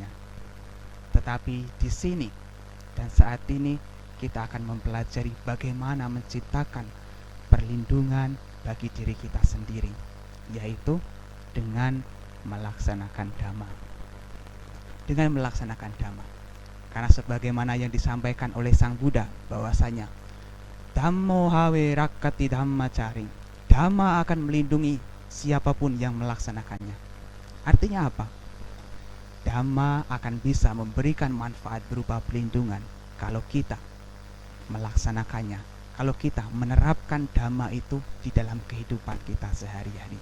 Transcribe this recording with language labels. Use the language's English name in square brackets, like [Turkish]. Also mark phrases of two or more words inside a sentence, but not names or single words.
[Indonesian] Tetapi di sini dan saat ini kita akan mempelajari bagaimana menciptakan perlindungan bagi diri kita sendiri, yaitu dengan melaksanakan Dhamma. Dengan melaksanakan Dhamma. Karena sebagaimana yang disampaikan oleh Sang Buddha bahwasanya [Pali] Dhammo hawe rakkati dhammacari, [Indonesian] Dhamma akan melindungi siapapun yang melaksanakannya. Artinya apa? Dhamma akan bisa memberikan manfaat berupa pelindungan kalau kita melaksanakannya, kalau kita menerapkan Dhamma itu di dalam kehidupan kita sehari-hari.